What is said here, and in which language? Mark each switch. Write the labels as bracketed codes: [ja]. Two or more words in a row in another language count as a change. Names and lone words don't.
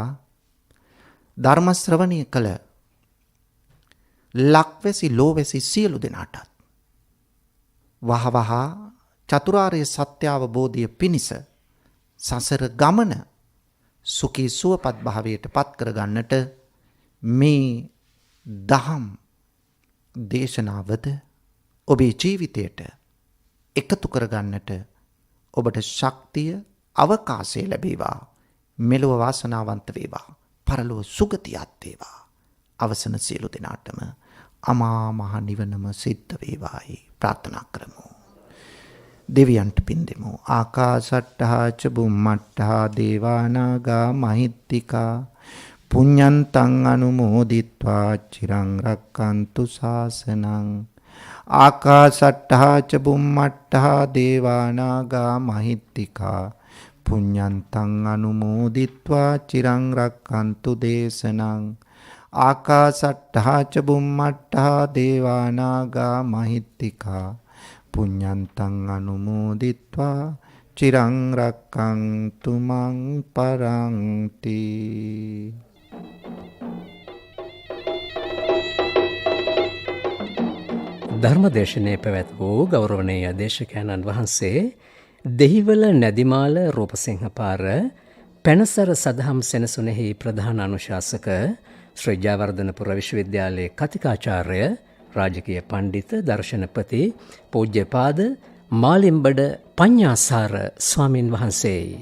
[si] ධර්ම ශ්‍රවණය කළ ලක්වැසි ලෝවැසි සියලු දෙනාටත් වහවහ චතුරාර්ය සත්‍ය අවබෝධය පිණිස සසර ගමන සුඛී සුවපත් භාවයට පත් කරගන්නට මේ දහම් දේශනාවද ඔබේ ජීවිතයට එකතු කරගන්නට ඔබට ශක්තිය අවකාශය ලැබේවා. මෙලොව වාසනාවන්ත වේවා. පරලොව සුගතියත් වේවා. අවසන සියලු දෙනාටම අමා මහ නිවනම සිද්ධ වේවායි ප්‍රාර්ථනා කරමු. දෙවියන්ට පින් දෙමු. [pi] ආකාසට්ටහා ච බුම්මට්ටහා දේවානාගා මහිත්‍තිකා පුඤ්ඤන්තං අනුමෝදිත්වා චිරං රක්칸තු ශාසනං. ආකාසට්ටහා ච බුම්මට්ටහා දේවානාගා මහිත්‍තිකා පුඤ්ඤන්තං අනුමෝදිත්වා චිරං රක්칸තු දේශනං. ආකාසට්ටහා ච බුම්මට්ටහා දේවානාගා මහිත්‍තිකා පුඤ්ඤන්තං අනුමෝදිත්වා චිරං රක්칸තු මං පරන්ති. [si] ධර්මදේශනයේ පැවැත් වූ ගෞරවනීය දේශකයන්න් වහන්සේ දෙහිවල නැදිමාල රූපසිංහ පාර පැනසර සදහම් සෙනසුනේහි ප්‍රධාන අනුශාසක ශ්‍රී ජයවර්ධනපුර විශ්වවිද්‍යාලයේ කතිකාචාර්ය රාජකීය පණ්ඩිත දර්ශනපති පූජ්‍යපාද මාලිම්බඩ පඤ්ඤාසාර ස්වාමින් වහන්සේ.